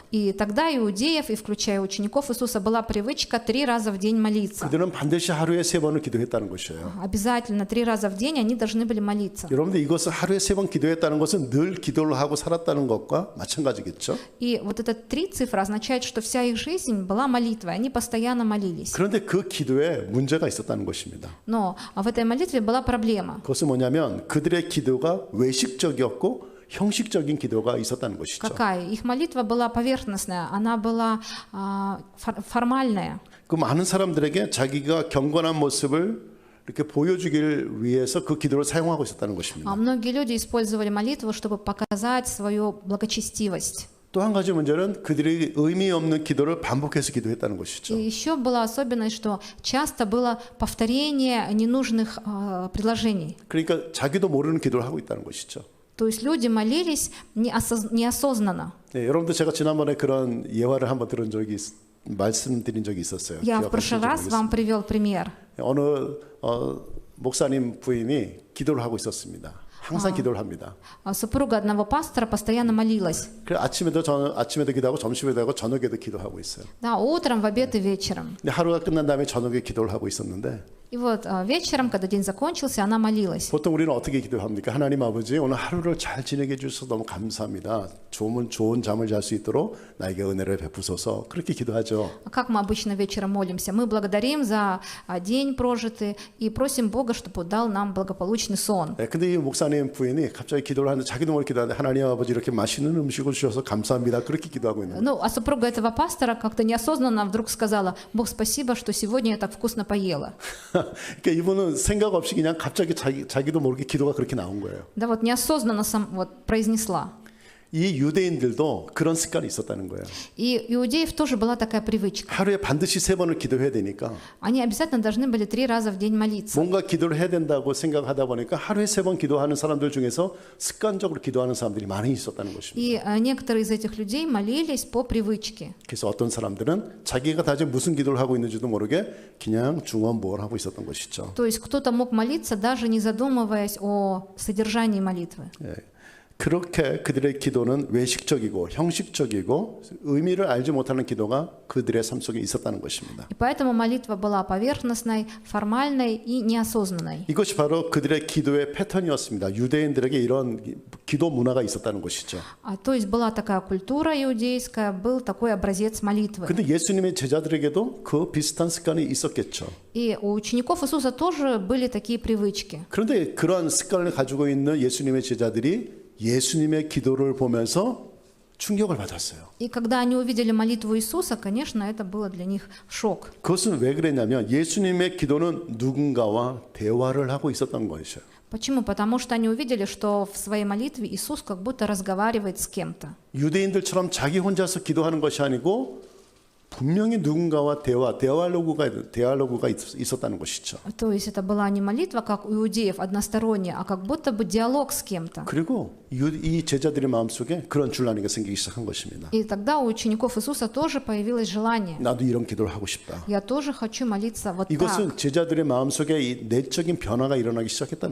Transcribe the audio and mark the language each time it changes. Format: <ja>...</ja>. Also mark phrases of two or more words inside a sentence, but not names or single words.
<ru>И тогда иудеев, и включая учеников Иисуса, была привычка 3 раза в день молиться.</ru> <ko>그들은 반드시 하루에 3번을 기도했다는 것이에요.</ko> <ru>Обязательно 3 раза в день они должны были молиться.</ru> <ko>여러분들 이것을 하루에 3번 기도했다는 것은 늘 기도를 하고 살았다는 것과 마찬가지겠죠.</ko> <ru>И вот эта 3 цифра означает, что вся их жизнь была молитвой, они постоянно молились.</ru> <ko>그런데 그 기도에 문제가 있었다는 것입니다.</ko> <ru>Но в этой молитве была проблема.</ru> <ko>그것은 뭐냐면 그들의 기도가 외식적이었고 형식적인 기도가 있었다는 것이죠.</ko> <ru>Какая? Их молитва была поверхностная, она была формальная.</ru> <ko>그 많은 사람들에게 자기가 경건한 모습을 이렇게 보여주길 위해서 그 기도를 사용하고 있었다는 것입니다.</ko> <ru>Многие люди использовали молитву, чтобы показать свою благочестивость.</ru> <ko>또 한 가지 문제는 그들이 의미 없는 기도를 반복해서 기도했다는 것이죠.</ko> <ru>И еще была особенность, что часто было повторение ненужных предложений.</ru> <ko>그러니까 자기도 모르는 기도를 하고 있다는 것이죠.</ko> <ru>То есть люди молились неосознанно.</ru> <ko>네, 여러분들 제가 지난번에 그런 예화를 한번 들은 적이 말씀드린 적이 있었어요.</ko> <ru>Я в прошлый раз вам привел пример.</ru> <ko>어느 목사님 부인이 기도를 하고 있었습니다. 항상 기도를 합니다.</ko> <ru>Супруга одного пастора постоянно молилась.</ru> <ko>그래 아침에도 기도하고 점심에도 하고 저녁에도 기도하고 있어요.</ko> <ru>Да, утром, в обед и вечером.</ru> <ko>근데 하루가 끝난 다음에 저녁에 기도를 하고 있었는데</ko> <ru>И вот вечером, когда день закончился, она молилась.</ru> <ko>보통 우리는 어떻게 기도합니까? 하나님 아버지 오늘 하루를 잘 지내게 해주셔서 너무 감사합니다. 좋은 잠을 잘 수 있도록 나에게 은혜를 베푸소서. 그렇게 기도하죠.</ko> <ru>Как мы обычно вечером молимся? Мы благодарим за день прожитый и просим Бога, чтобы дал нам благополучный сон.</ru> <ko>네, 근데 이 목사님 부인이 갑자기 기도를 하는데 자기도 모르게 기도하는데 하나님 아버지 이렇게 맛있는 음식을 주셔서 감사합니다. 그렇게 기도하고 있는 거예요.</ko> <ru>Ну, а супруга этого пастора как-то неосознанно вдруг сказала: Бог, спасибо, что сегодня я так вкусно поела.</ru> <ko>그러니까 이분은 생각 없이 그냥 갑자기 자기도 모르게 기도가 그렇게 나온 거예요.</ko> <ru>Да вот неосознанно вот произнесла.</ru> <ko>이 유대인들도 그런 습관이 있었다는 거예요.</ko> <ru>И у иудеев тоже была такая привычка.</ru> <ko>하루에 반드시 3번을 기도해야 되니까</ko> <ru>Они обязательно должны были 3 раза в день молиться.</ru> <ko>뭔가 기도를 해야 된다고 생각하다 보니까 하루에 3번 기도하는 사람들 중에서 습관적으로 기도하는 사람들이 많이 있었다는 것입니다.</ko> <ru>И некоторые из этих людей молились по привычке.</ru> <ko>그래서 어떤 사람들은 자기가 다시 무슨 기도를 하고 있는지도 모르게 그냥 중언부언을 하고 있었던 것이죠.</ko> <ru>То есть кто-то мог молиться, даже не задумываясь о содержании молитвы.</ru> <ko>예. 그렇게 그들의 기도는 외식적이고 형식적이고 의미를 알지 못하는 기도가 그들의 삶 속에 있었다는 것입니다.</ko> <ru>И поэтому молитва была поверхностной, формальной и неосознанной.</ru> <ko>이것이 바로 그들의 기도의 패턴이었습니다. 유대인들에게 이런 기도 문화가 있었다는 것이죠.</ko> <ru>То есть была такая культура иудейская, был такой образец молитвы.</ru> <ko>근데 예수님의 제자들에게도 그 비슷한 습관이 있었겠죠.</ko> <ru>И у учеников Иисуса тоже были такие привычки.</ru> <ko>그런데 그러한 습관을 가지고 있는 예수님의 제자들이 예수님의 기도를 보면서 충격을 받았어요.</ko> <ru>И когда они увидели молитву Иисуса, конечно, это было для них шок.</ru> <ko>그것은 왜 그랬냐면 예수님의 기도는 누군가와 대화를 하고 있었던 것이죠.</ko> <ru>Почему? Потому что они увидели, что в своей молитве Иисус как будто разговаривает с кем-то.</ru> <ko>유대인들처럼 자기 혼자서 기도하는 것이 아니고 분명히 누군가와 디알로그가 있었다는 것이죠.</ko> <ru>То есть это была не молитва, как у иудеев, односторонняя, а как будто бы диалог с кем-то.</ru> <ko>그리고 이 제자들의 마음속에 그런 줄라니가 생기기 시작한 것입니다.</ko> <ru>И тогда у учеников Иисуса тоже появилось желание.</ru> <ko>나도 이런 기도를 하고 싶다.</ko> <ru>Я тоже хочу молиться вот так.</ru> <ko>이것은 제자들의 마음속에 이 내적인 변화가 일어나기 시작했다는</ko>